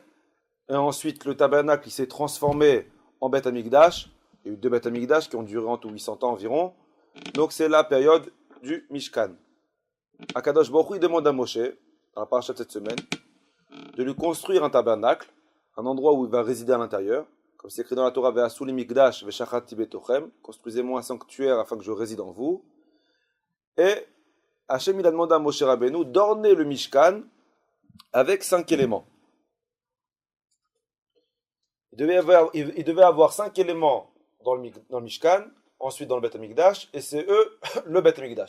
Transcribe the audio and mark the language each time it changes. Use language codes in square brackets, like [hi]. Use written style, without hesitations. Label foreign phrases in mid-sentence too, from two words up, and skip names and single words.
[fr] Et ensuite, le tabernacle il s'est transformé en Beth Amikdash. Il y a eu 2 Beth Amikdash qui ont duré entre 800 ans environ. Donc c'est la période du Mishkan. [he] הקדוש ברוך הוא [fr] il demande à Moshe, dans la paracha de cette semaine, de lui construire un tabernacle, un endroit où il va résider à l'intérieur, comme c'est écrit dans la Torah, [he] ועשו לי מקדש ושכנתי בתוכם, [fr] construisez-moi un sanctuaire afin que je réside en vous. Et Hachem il a demandé à Moshe Rabbeinu d'orner le Mishkan avec 5 éléments. Il devait avoir 5 éléments dans le Mishkan, ensuite dans le Beth Amikdash, et c'est eux le Beth Amikdash.